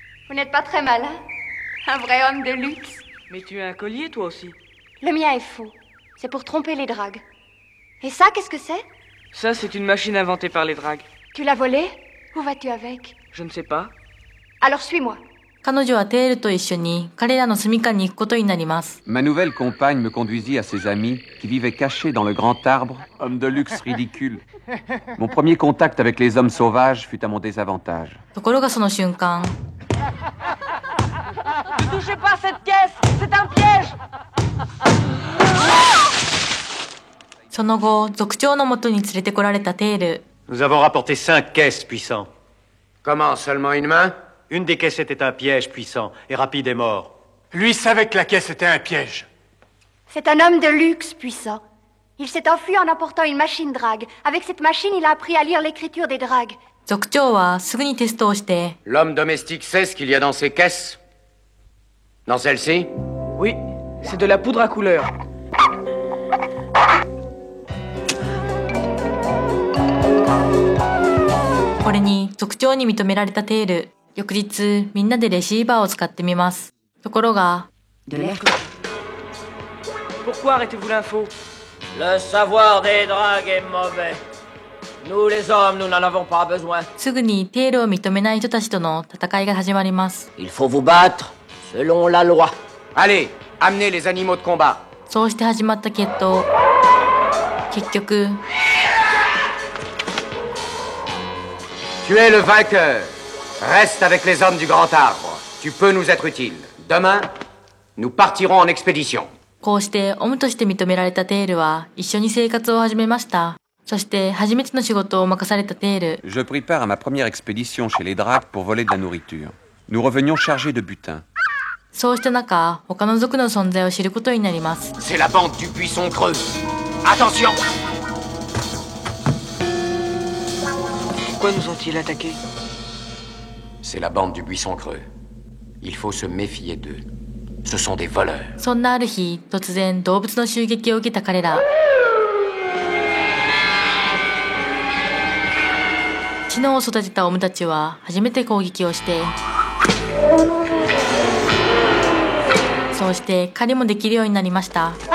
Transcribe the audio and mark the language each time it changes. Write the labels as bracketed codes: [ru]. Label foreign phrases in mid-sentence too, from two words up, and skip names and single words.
[fr] Vous n'êtes pas très malin. Un vrai homme de luxe. Mais tu as un collier, toi aussi. Le mien est faux. C'est pour tromper les dragues. Et ça, qu'est-ce que c'est? Ça, c'est une machine inventée par les dragues. Tu l'as volé? Où vas-tu avec? Je ne sais pas. Alors suis-moi. [ja] 彼女はテールと一緒に彼らの住処に行くことになります。 [fr] Ma nouvelle compagne me conduisit à ses amis qui vivaient cachés dans le grand arbre, hommes de luxe ridicules. Mon premier contact avec les hommes sauvages fut à mon désavantage. [ja] ところがその瞬間、 [fr] Ne touchez pas cette caisse! C'est un piège! [ja] その後、族長の元に連れてこられたテール。 [fr] Nous avons rapporté 5 caisses, puissant. Comment, seulement une main? Une des caisses était un piège, puissant, et Rapide est mort. Lui savait que la caisse était un piège. C'est un homme de luxe, puissant. Il s'est enfui en emportant une machine drague. Avec cette machine, il a appris à lire l'écriture des dragues. [ja] 族長はすぐにテストをして、 [fr] L'homme domestique sait ce qu'il y a dans ces caisses? Dans celle-ci? Oui, c'est de la poudre à couleur. [ja] これに族長に認められたテール。翌日、みんなでレシーバーを使ってみます。ところが、 [fr] Pourquoi arrêtez-vous l'info? Le savoir des dragues est mauvais. Nous les hommes, nous n'en avons pas besoin. [ja] すぐにテールを認めない人たちとの戦いが始まります。 [fr] Il faut vous battre selon la loi. Allez, amenez les animaux de combat. [ja] そうして始まった決闘。結局、 [fr] Tu es le vainqueur. Reste avec les hommes du grand arbre. Tu peux nous être utile. Demain, nous partirons en expédition. [ja] こうしてオムとして認められたテールは一緒に生活を始めました。そして初めての仕事を任されたテール。 [fr] Je pris part à ma première expédition chez les dragues pour voler de la nourriture. Nous revenions chargés de butin. [ja] そうした中、他の族の存在を知ることになります。 [fr] C'est la bande du buisson creux. Attention! Pourquoi nous ont-ils attaqués? C'est la bande du buisson creux. Il faut se méfier d'eux. Ce sont des voleurs. [ja] そんなある日、突然動物の襲撃を受けた彼ら。知能を育てたオムたちは初めて攻撃をして、そうして狩りもできるようになりました。